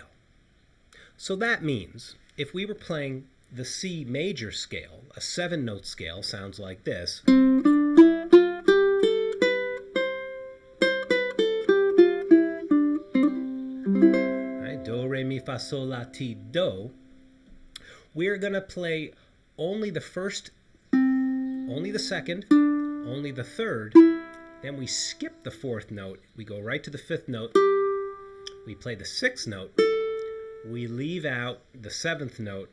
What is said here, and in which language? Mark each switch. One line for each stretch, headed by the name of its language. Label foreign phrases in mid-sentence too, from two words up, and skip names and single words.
English: So that means if we were playing the C major scale, a 7-note scale, sounds like this. Right, do, re, mi, fa, sol, la, ti, do. We're going to play only the first, only the second, only the third. Then we skip the 4th note. We go right to the 5th note. We play the 6th note. We leave out the 7th note.